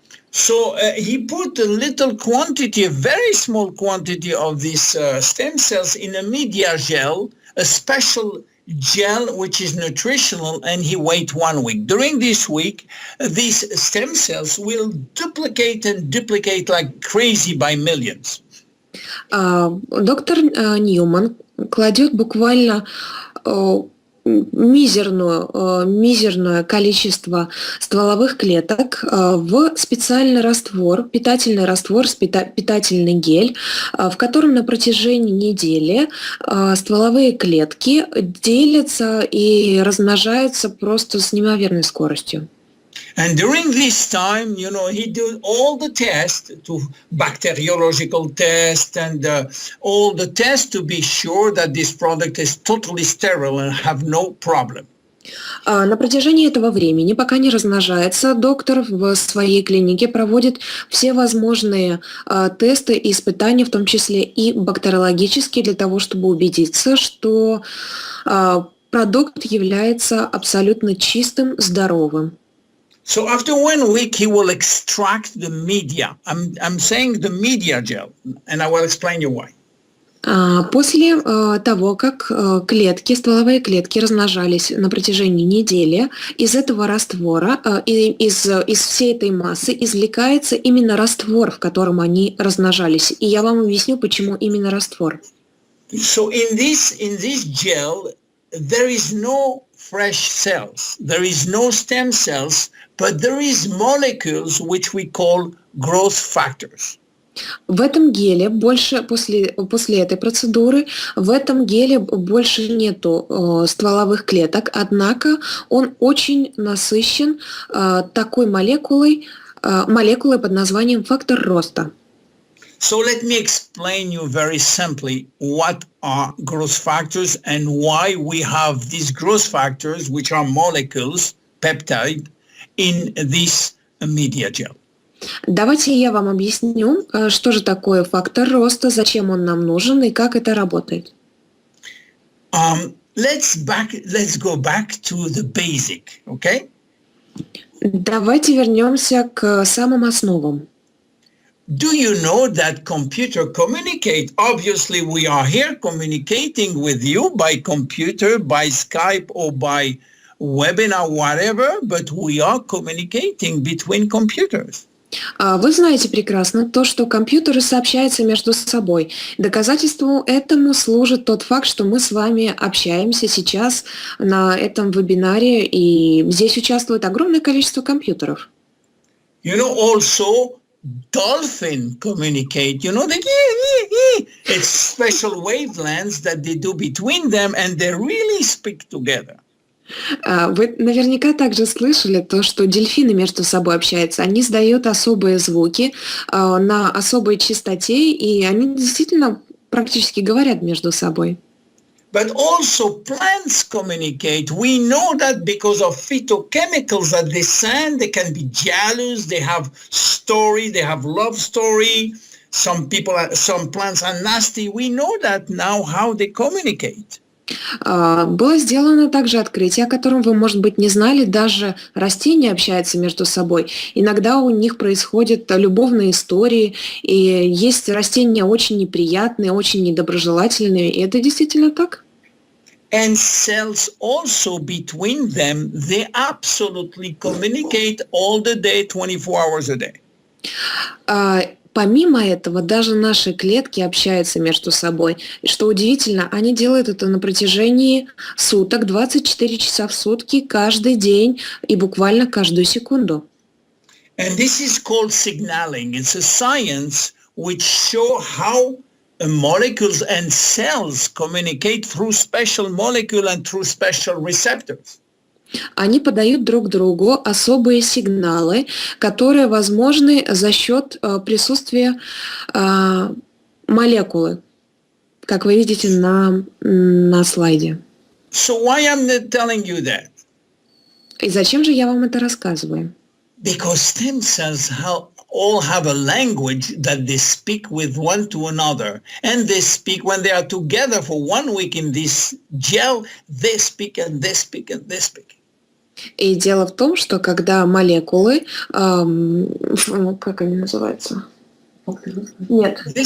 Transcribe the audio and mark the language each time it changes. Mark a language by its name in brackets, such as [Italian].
[English] So he put a little quantity, a very small quantity of these stem cells in a media gel, a special gel which is nutritional, and he wait 1 week. During this week, these stem cells will duplicate and duplicate like crazy by millions. [Russian] Доктор Ньюман кладет буквально мизерное количество стволовых клеток в специальный раствор, питательный раствор, питательный гель, в котором на протяжении недели стволовые клетки делятся и размножаются просто с неимоверной скоростью. [English] And during this time, you know, he did all the tests, to bacteriological tests and all the tests to be sure that this product is totally sterile and have no problem. [Russian] На протяжении этого времени, пока не размножается, доктор в своей клинике проводит все возможные тесты и испытания, в том числе и бактериологические, для того, чтобы убедиться, что продукт является абсолютно чистым, здоровым. [English] So after 1 week, he will extract the media. I'm saying the media gel, and I will explain you why. [Russian] После того, как стволовые клетки размножались на протяжении недели, из этого раствора, из всей этой массы извлекается именно раствор, в котором они размножались. И я вам объясню, почему именно раствор. [English] So in this gel, there is no fresh cells, there is no stem cells, but there is molecules which we call growth factors. [Russian] В этом геле после этой процедуры в этом геле больше нету стволовых клеток, однако он очень насыщен такой молекулой под названием фактор роста. [English] So let me explain you very simply what are growth factors and why we have these growth factors, which are molecules, peptide, in this media gel. [Russian] Давайте я вам объясню, что же такое фактор роста, зачем он нам нужен и как это работает. [English] Let's go back to the basic, okay? [Russian] Давайте вернемся к самым основам. [English] Do you know that computer communicate? Obviously, we are here communicating with you by computer, by Skype, or by webinar, whatever, but we are communicating between computers. [Russian] Вы знаете прекрасно то, что компьютеры сообщаются между собой. Доказательством этому служит тот факт, что мы с вами общаемся сейчас на этом вебинаре, и здесь участвует огромное количество компьютеров. [English] You know, also dolphin communicate. You know, it's special wavelengths that they do between them, and they really speak together. [Russian] Вы наверняка также слышали то, что дельфины между собой общаются. Они издают особые звуки на особой частоте, и они действительно практически говорят между собой. [English] But also plants communicate. We know that because of phytochemicals that they send, they can be jealous, they have story, they have love story. Some plants are nasty. We know that now how they communicate. [Russian] Было сделано также открытие, о котором вы, может быть, не знали. Даже растения общаются между собой. Иногда у них происходят любовные истории, и есть растения очень неприятные, очень недоброжелательные, и это действительно так. [English] And cells also between them, they absolutely communicate all the day, 24 hours a day. [Russian] Помимо этого, даже наши клетки общаются между собой. И что удивительно, они делают это на протяжении суток, 24 часа в сутки, каждый день и буквально каждую секунду. [English] And this is called signaling. It's a science which show how molecules and cells communicate through special molecule and through special receptors. [Russian] Они подают друг другу особые сигналы, которые возможны за счет присутствия молекулы, как вы видите на слайде. [English] So why am I telling you that? [Russian] И зачем же я вам это рассказываю? [English] Because stem cells all have a language that they speak with one to another. And they speak when they are together for 1 week in this gel, they speak and they speak and they speak. [Russian] И дело в том, что когда молекулы, как они называются? Нет.